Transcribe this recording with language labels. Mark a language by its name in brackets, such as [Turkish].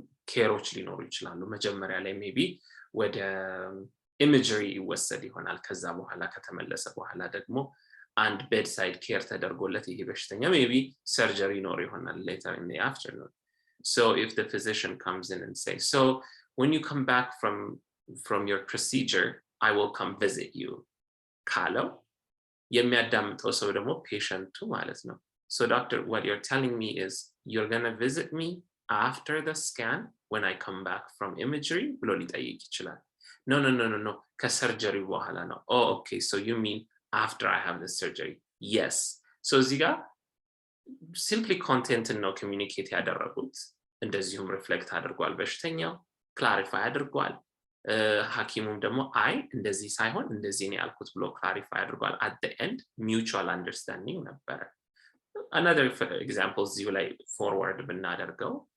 [Amharic] ኬሮች ሊኖሩ ይችላሉ መጀመሪያ ላይ ሜቢ ወደ ኢሜጀሪ ይወሰድ ይሆናል ከዛ በኋላ ከተመለሰ በኋላ ደግሞ [English] and bedside care [Amharic] ተደርጎለት ይሄ በሽተኛ [English] maybe surgery [Amharic] ይኖር ይሆናል [English] later in the afternoon. So if the physician comes in and says, so when you come back from your procedure, I will come visit you. [Amharic] ካለው የሚያዳምጠው ሰው ደግሞ ፔሸንቱ ማለት ነው። [English] So doctor, what you're telling me is you're going to visit me after the scan when I come back from imagery [Amharic] ብሎ ሊጠይቅ ይችላል። [English] No, [Amharic] ከሰርጀሪ በኋላ ነው። [English] Oh, okay, so you mean after I have the surgery? Yes. [Amharic] So እዚህ ጋር simply content ነው communicate ያደረጉት እንደዚሁም reflect አድርጓል በሽተኛው clarify አድርጓል ሐኪሙም ደግሞ አይ እንደዚህ ሳይሆን እንደዚህ ነው ያልኩት ብሎ clarify አድርጓል [English] at the end mutual understanding [Amharic] ነበረ another example እዚሁ ላይ forward ብናደርገው